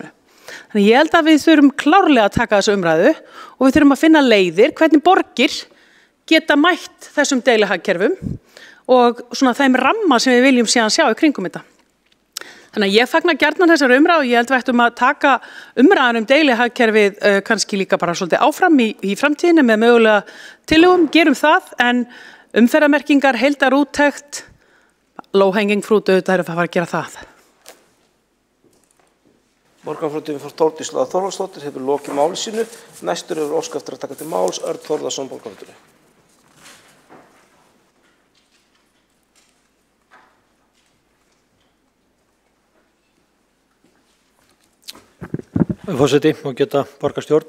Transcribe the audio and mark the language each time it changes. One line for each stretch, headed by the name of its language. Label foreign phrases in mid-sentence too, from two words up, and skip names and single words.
Icelandic: Þannig ég held að við þurfum klárlega að taka þessu umræðu og við þurfum að finna leiðir hvernig borgir geta mætt þessum deilihagkerfum og svona þeim ramma sem við viljum síðan sjá í kringum þetta. Þannig að ég fagna gjarnan þessar umræðu og ég held við ættum að taka umræðan deilihagkerfið kannski líka bara svolítið áfram í framtíðinni með mögulega tillögum, gerum það en umferðarmerkingar, heildarúttekt,
English: low hanging fruit
Icelandic: auðvitað að fara að gera það. Borgarfulltrúi frá Þórdís Lára Þórhallsdóttir hefur lokið máli sínu. Næstur óska eftir að taka til máls Örn Þórðarson borgarfulltrúi. Forseti og geta borgarstjórn.